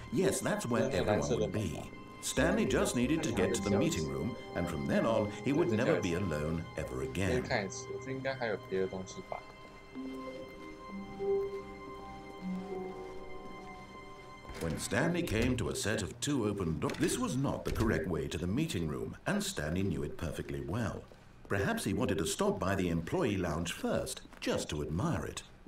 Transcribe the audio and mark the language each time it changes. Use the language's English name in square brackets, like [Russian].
[English] Yes, that's where everyone would be. Stanley just needed to get to the meeting room, and from then on, he would never be alone ever again. [Chinese] 看一次，我觉得应该还有别的东西吧。 [English] When Stanley came to a set of 2 open doors, this was not the correct way to the meeting room, and Stanley knew it perfectly well. Perhaps he wanted to stop by the employee lounge first, just to admire it.